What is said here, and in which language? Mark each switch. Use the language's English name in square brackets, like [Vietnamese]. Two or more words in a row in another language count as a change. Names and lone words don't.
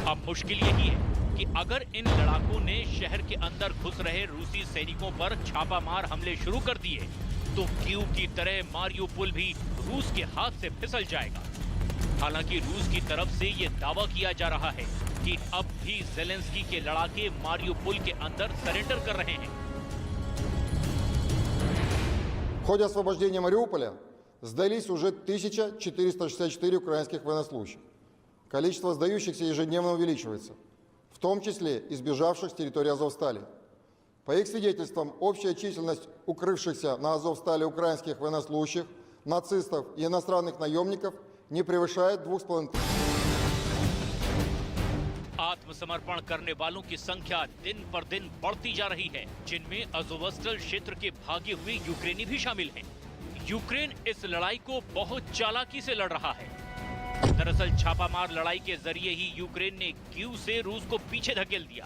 [Hindi] अब मुश्किल यही है कि अगर इन लड़ाकों ने शहर के अंदर घुस रहे रूसी सैनिकों पर छापामार हमले शुरू कर दिए, तो कीव की तरह मारियुपोल भी रूस के हाथ से फिसल जाएगा। हालांकि रूस की तरफ से ये दावा किया जा रहा है कि अब भी जेलेंस्की के लड़ाके मारियुपोल के अंदर सरेंडर कर रहे हैं। [Russian] В ходе освобождения Мариуполя сдались уже 1464 украинских военнослужащих. Количество сдающихся ежедневно увеличивается, в том числе избежавших с территории Азовстали. По их свидетельствам, общая численность укрывшихся на Азовстали украинских военнослужащих, нацистов и иностранных наемников не превышает 2500. [Hindi] आत्मसमर्पण करने वालों की संख्या दिन पर दिन बढ़ती जा रही है, जिनमें अज़ोवस्टल क्षेत्र के भागे हुए यूक्रेनी भी शामिल हैं। यूक्रेन इस लड़ाई को बहुत चालाकी से लड़ रहा है। दरअसल छापामार लड़ाई के जरिए ही यूक्रेन ने कीव से रूस को पीछे धकेल दिया।